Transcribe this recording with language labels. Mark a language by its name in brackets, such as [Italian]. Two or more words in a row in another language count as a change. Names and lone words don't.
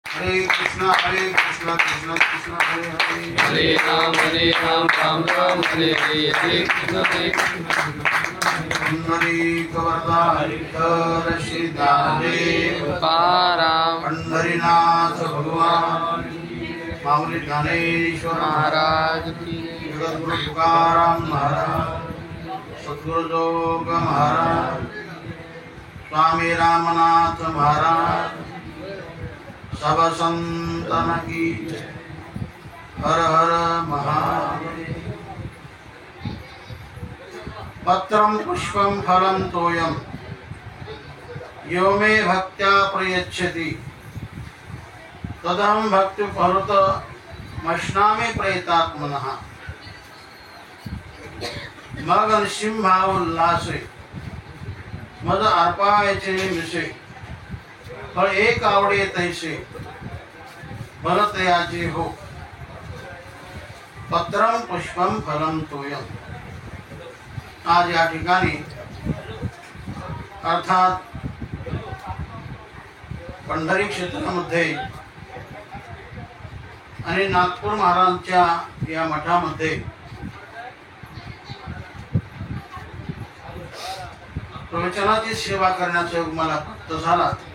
[Sanskrit] कृष्ण कृष्ण कृष्ण हरे हरे, हरे राम राम राम हरे हरे, हरे कृष्ण [Marathi] पुंडरीक वरदाहर श्रीदादेव तुकाराम पंढरीनाथ भगवान माऊली ज्ञानेश्वर [Hindi] महाराज की जगद्गुरु तुकाराम महाराज, सद्गुरु जोग महाराज, स्वामी रामनाथ महाराज, सब संतन की जय। हर हर महादेव। [Sanskrit] पत्रं पुष्पं फलं तोयं यो मे भक्त्या प्रयच्छति तदहं भक्तिपरतमश्नामि प्रयतात्मनः। [Marathi] मग नृसिंहाउल्लासे मद अर्पायचे मिसे, फळ एक आवडे तैसे भरतयाचे हो। [Sanskrit] पत्रं पुष्पं फलं तोयं। [Marathi] आज या ठिकाणी अर्थात पंढरी क्षेत्रामध्ये आणि नागपूर महाराजांच्या या मठामध्ये प्रवचनाची सेवा करण्याचा योग मला प्राप्त झाला।